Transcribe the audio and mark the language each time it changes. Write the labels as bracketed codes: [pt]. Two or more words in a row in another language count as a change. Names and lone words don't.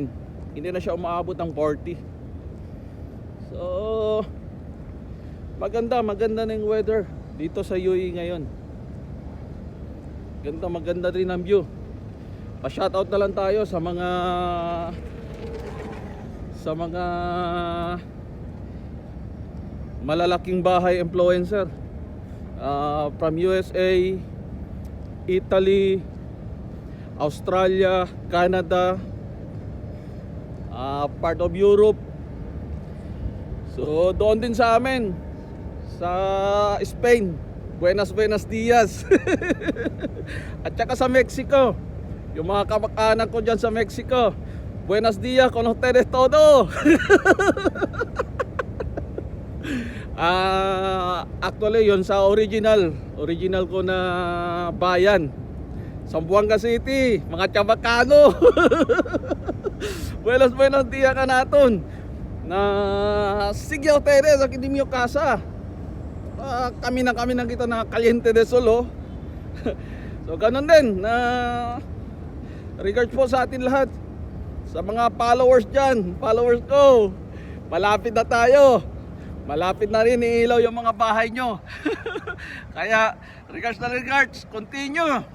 [tl] Hindi na siya umaabot ng 40. So maganda na yung weather dito sa UAE ngayon. Maganda rin ang view. Pa-shoutout na lang tayo sa mga malalaking bahay [en] influencer from [tl] USA, Italy, Australia, Canada, part of Europe. So doon din sa amin sa Spain, [es] buenos dias. [tl] At saka sa Mexico, yung mga kamag-anak ko dyan sa Mexico, [es] buenos dias con ustedes todo. [tl] Actually yun sa original ko na bayan, Zamboanga City, mga Chabacano. [cbk] buenos dias ka naton. Na sige ustedes aquí en mi casa. Kami na kita na caliente de solo. [tl] So ganun din na regards po sa atin lahat, sa mga followers dyan, followers ko. Malapit na tayo. Malapit na rin iilaw yung mga bahay nyo. Kaya [en] regards, continue.